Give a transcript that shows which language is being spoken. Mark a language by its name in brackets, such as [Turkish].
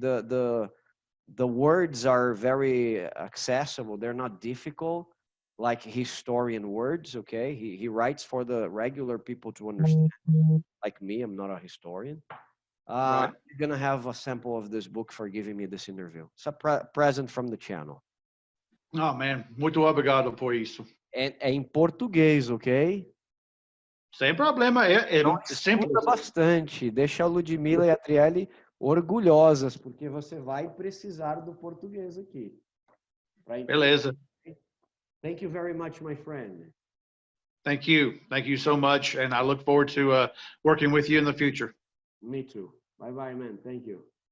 [English] The words are very accessible. They're not difficult like historian words. Okay, he writes for the regular people to understand. Like me, I'm not a historian. Right. You're gonna have a sample of this book for giving me this interview. It's a present from the channel. Oh, man, [Portuguese] muito obrigado por isso. É em português, ok? Sem problema, é simples. Estuda bastante. Deixa a Ludmilla e a Trielle orgulhosas, porque você vai precisar do português aqui. Beleza. [English] Thank you very much, my friend. Thank you. Thank you so much, and I look forward to working with you in the future. Me too. Bye-bye, man. Thank you.